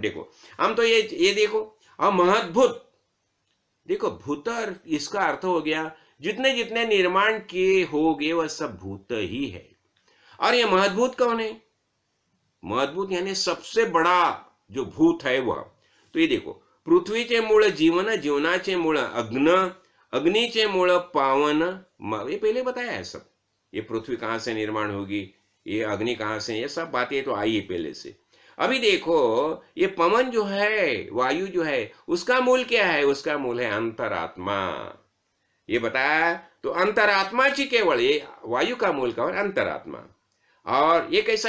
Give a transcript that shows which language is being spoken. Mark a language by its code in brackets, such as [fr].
[hi] देखो हम तो ये देखो, और महद्भूत, देखो भूतर इसका अर्थ हो गया जितने जितने निर्माण किए हो गए वह सब भूत ही है। और ये महद्भूत कौन है, महद्भूत यानी सबसे बड़ा जो भूत है वह। तो ये देखो [mr] पृथ्वीचे मूळ जीवन, जीवनाचे मूळ अग्न, अग्नीचे मूळ पावन। [hi] ये पहले बताया है सब, ये पृथ्वी कहाँ से निर्माण होगी, ये अग्नि कहाँ से, ये सब बातें तो आई है पहले से। अभी देखो, ये पवन जो है, वायु जो है, उसका मूल क्या है? उसका मूल है अंतरात्मा। ये बताया तो अंतरात्मा जी केवल, ये वायु का मूल का अंतरात्मा। और ये कैसा?